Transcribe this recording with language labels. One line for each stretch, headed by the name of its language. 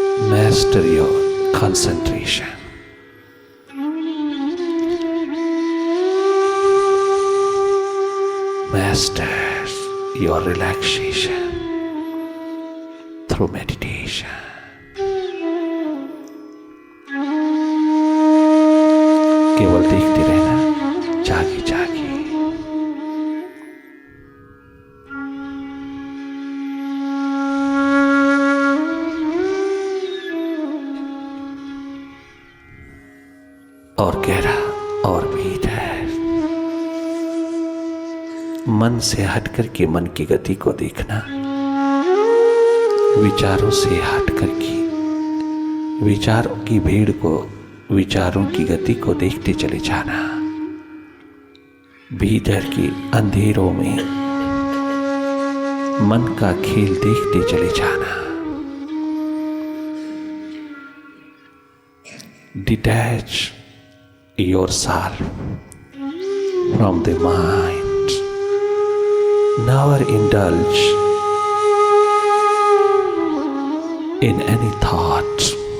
English: Master your concentration. Master your relaxation through meditation.
Hindi: केवल देखते रहना, जागे जागे। और गहरा और भीतर मन से हटकर के मन की गति को देखना। विचारों से हटकर के विचारों की भीड़ को, विचारों की गति को देखते चले जाना। भीतर के अंधेरों में मन का खेल देखते चले जाना।
English: Detach yourself from the mind. Never indulge in any thought.